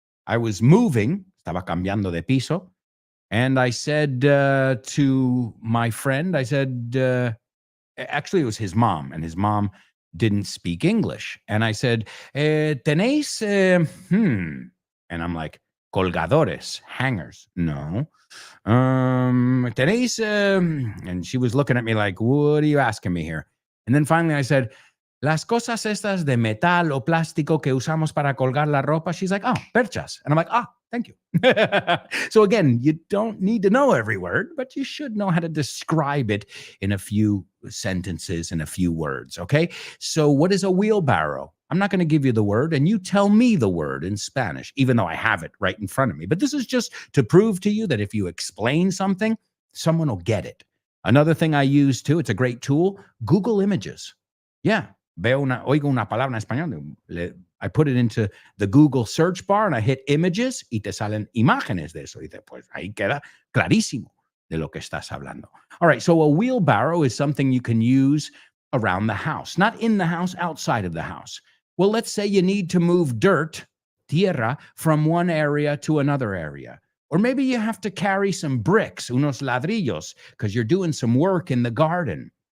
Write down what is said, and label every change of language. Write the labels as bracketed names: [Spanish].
[English] I was moving, [Spanish] estaba cambiando de piso, [English] and I said to my friend, I said, actually it was his mom, and his mom didn't speak English. And I said, tenéis, and I'm like, colgadores, hangers. No. Tenéis, and she was looking at me like, what are you asking me here? And then finally I said, [Spanish] las cosas estas de metal o plástico que usamos para colgar la ropa. [English] She's like, oh, perchas. And I'm like, ah, thank you. So again, you don't need to know every word, but you should know how to describe it in a few sentences, in a few words, okay? So what is a wheelbarrow? I'm not going to give you the word, and you tell me the word in Spanish, even though I have it right in front of me. But this is just to prove to you that if you explain something, someone will get it. Another thing I use too, it's a great tool, Google Images. Yeah, [Spanish] oigo una palabra en español, [English] I put it into the Google search bar and I hit images [Spanish] y te salen imágenes de eso. Y dice, pues ahí queda clarísimo de lo que estás hablando. [English] All right, so a wheelbarrow is something you can use around the house, not in the house, outside of the house. Well, let's say you need to move dirt, tierra, from one area to another area. Or maybe you have to carry some bricks, unos ladrillos, because you're doing some work in the garden.